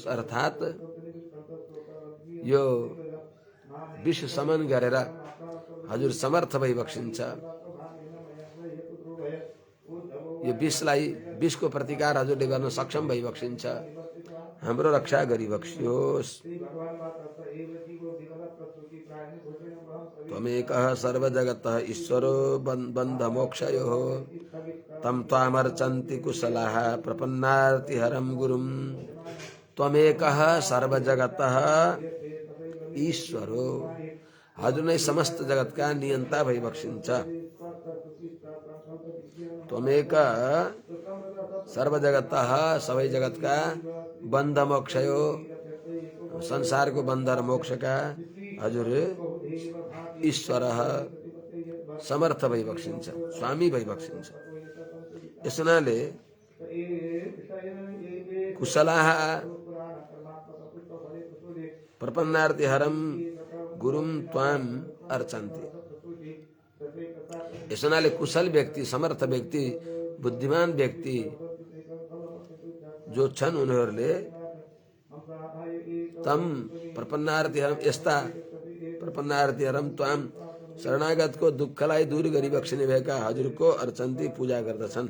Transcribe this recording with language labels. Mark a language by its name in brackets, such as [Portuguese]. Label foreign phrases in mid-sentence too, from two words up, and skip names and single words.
[Nepali] अर्थात यो विष समन गरेर हजुर समर्थ भइबक्सिन्छ। यो विषलाई, विषको प्रतिकार हजुरले गर्न सक्षम भइबक्सिन्छ। हाम्रो रक्षा गरिबक्स्योस्। [Sanskrit] त्वमेकः सर्वजगतः ईश्वरो बन्धमोक्षयोः तं त्वामर्चन्ति कुशलाः प्रपन्नार्तिहरं गुरुं। त्वमेकः सर्वजगतः ईश्वरो, [Nepali] हजुर नै समस्त जगतका नियन्ता भइबक्सिन्छ। [Sanskrit] त्वमेक सर्वजगतः, [Nepali] सबै जगतका [Sanskrit] बन्ध मोक्षयो, [Nepali] संसारको बन्ध र मोक्षका हजुर ईश्वर समर्थ भइबक्सिन्छ, स्वामी भइबक्सिन्छ। यस हुनाले [Sanskrit] कुशलाः प्रपन्नार्तिहरं गुरुं त्वाम अर्चन्ति। [Nepali] यस हुनाले कुशल व्यक्ति, समर्थ व्यक्ति, बुद्धिमान व्यक्ति जो छन् उनीहरूले [Sanskrit] तम प्रपन्नार्तिहरम, [Nepali] यस्ता [Sanskrit] प्रपन्नार्तिहरम त्वाम, [Nepali] शरणागतको दुःखलाई दूर गरिबक्सिने भएका हजुरको अर्चन्ती, पूजा गर्दछन्।